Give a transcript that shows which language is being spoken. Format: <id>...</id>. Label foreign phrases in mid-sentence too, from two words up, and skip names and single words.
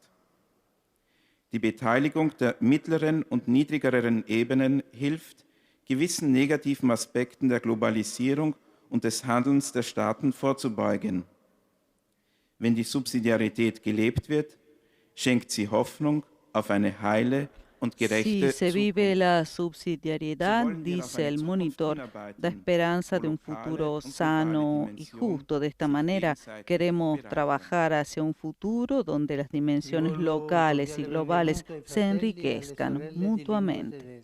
<de>Die Beteiligung der mittleren und niedrigeren Ebenen hilft, gewissen negativen Aspekten der Globalisierung und des Handelns der Staaten vorzubeugen. Wenn die Subsidiarität gelebt wird, schenkt sie Hoffnung auf eine heile und gerechte</de> <es>Si se vive la subsidiariedad, dice el monitor, da esperanza de un futuro sano y justo. De esta manera queremos trabajar hacia un futuro donde las dimensiones locales y globales se enriquezcan mutuamente.</es>